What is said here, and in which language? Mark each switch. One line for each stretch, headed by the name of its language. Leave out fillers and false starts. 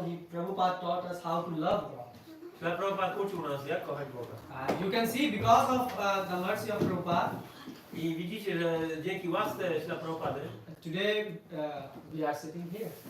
English: Prabhupada taught us how to love God.
Polish: Srila Prabhupada uczył nas, jak kochać Boga.
English: You can see because of the mercy of Prabhupada,
Polish: I widzicie, że dzięki łasce Srila Prabhupady
English: today we are sitting here.